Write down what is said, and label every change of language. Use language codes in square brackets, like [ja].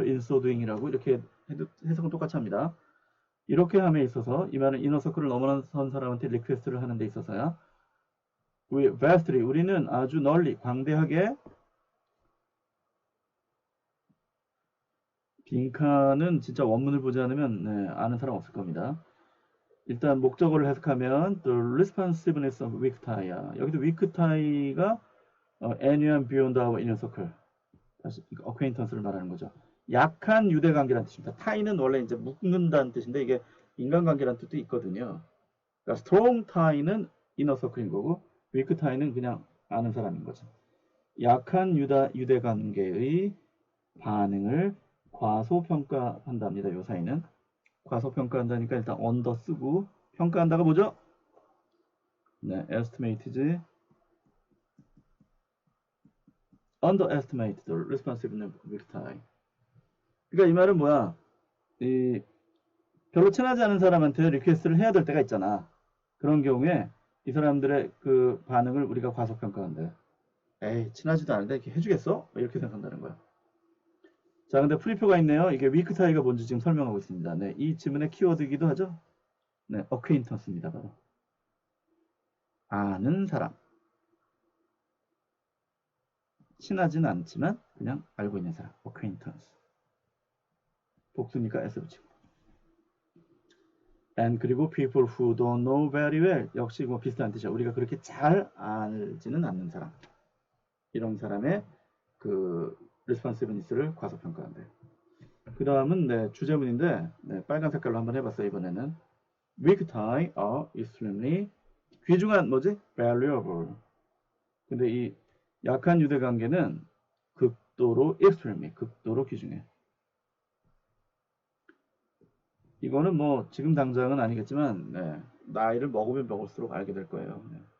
[en] in so doing [ko] 이라고 이렇게 해석은 똑같이 합니다. 이렇게 함에 있어서 이 말은 이너서클을 넘어선 사람한테 리퀘스트를 하는 데 있어서야 vastly 우리는 아주 널리 광대하게 빈칸은 진짜 원문을 보지 않으면 아는 사람 없을 겁니다. 일단 목적어를 해석하면 [en] the responsiveness of weak tie야. 여기도 weak tie가 anyone beyond our inner circle 다시 acquaintance를 [ko] 말하는 거죠. 약한 유대관계라는 뜻입니다. tie는 원래 이제 묶는다는 뜻인데 이게 인간관계라는 뜻도 있거든요. 그러니까 strong tie는 inner circle인 거고 weak tie는 그냥 아는 사람인 거죠. 약한 유대관계의 반응을 과소평가한답니다. 요 사이는 과소평가한다니까 일단 under 쓰고 평가한다가 뭐죠? 네, estimate지. [en] underestimate the responsiveness of weak tie. [ko] 그러니까 이 말은 뭐야? 별로 친하지 않은 사람한테 리퀘스트를 해야 될 때가 있잖아. 그런 경우에 이 사람들의 그 반응을 우리가 과소평가한대. 에이, 친하지도 않은데 이렇게 해주겠어? 이렇게 생각한다는 거야. 자, 근데 프리표가 있네요. 이게 위크 타이가 뭔지 지금 설명하고 있습니다. 네, 이 지문의 키워드이기도 하죠. 네, acquaintance입니다. 바로. 아는 사람. 친하지는 않지만 그냥 알고 있는 사람. acquaintance. 복수니까 s 붙이고. [en] and 그리고 people who don't know very well. [ko] 역시 뭐 비슷한 뜻이야. 우리가 그렇게 잘 알지는 않는 사람. 이런 사람의 그 responsiveness를 과소평가한대. 그 다음은 네, 주제문인데 네, 빨간 색깔로 한번 해봤어요. 이번에는 weak tie are extremely 귀중한 뭐지? [en] valuable. [ko] 근데 이 약한 유대관계는 극도로 extremely 극도로 귀중해. 이거는 뭐 지금 당장은 아니겠지만 네, 나이를 먹으면 먹을수록 알게 될 거예요. 네.